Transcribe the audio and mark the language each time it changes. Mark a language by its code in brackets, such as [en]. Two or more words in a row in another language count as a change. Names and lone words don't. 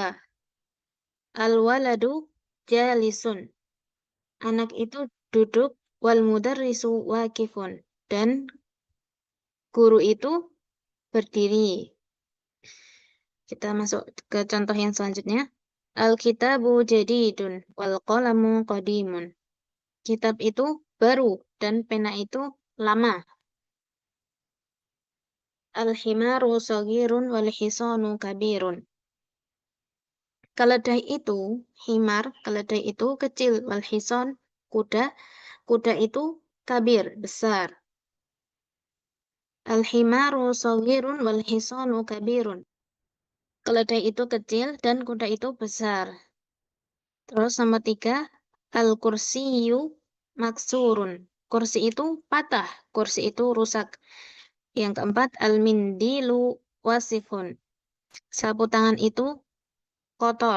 [ar] الولد جالس. [id] Anak itu duduk. [ar] والمدرس واقف. [id] Dan guru itu berdiri. Kita masuk ke contoh yang selanjutnya. [ar] الكتاب جديد والقلم قديم. [id] Kitab itu baru dan pena itu lama. [ar] الحمار صغير والحصان كبير. [id] Keledai itu, himar, keledai itu kecil. [ar] والحصان, [id] kuda, kuda itu kabir, besar. [ar] الحمار صغير والحصان كبير. [id] Keledai itu kecil dan kuda itu besar. Terus nomor 3, [ar] الكرسي مكسور. [id] Kursi itu patah, kursi itu rusak. Yang keempat, [ar] المنديل واسف. [id] Sapu tangan itu kotor.